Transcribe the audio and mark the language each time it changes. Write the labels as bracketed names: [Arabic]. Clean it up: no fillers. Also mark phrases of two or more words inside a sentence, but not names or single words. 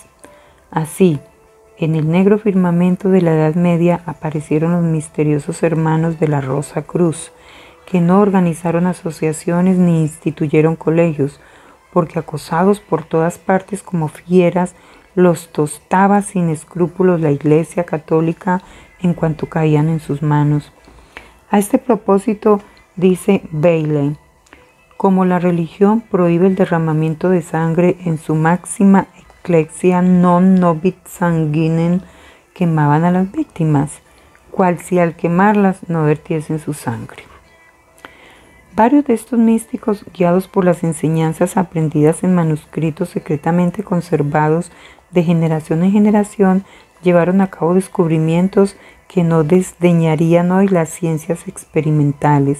[Spanish] Así, en el negro firmamento de la Edad Media aparecieron los misteriosos hermanos de la Rosa Cruz, que no organizaron asociaciones ni instituyeron colegios, porque acosados por todas partes como fieras, los tostaba sin escrúpulos la Iglesia Católica en cuanto caían en sus manos. A este propósito dice Bailey: como la religión prohíbe el derramamiento de sangre en su máxima [Latin] ecclesia non nobit sanguinem, [Spanish] quemaban a las víctimas, cual si al quemarlas no vertiesen su sangre. Varios de estos místicos, guiados por las enseñanzas aprendidas en manuscritos secretamente conservados de generación en generación, llevaron a cabo descubrimientos que no desdeñarían hoy las ciencias experimentales.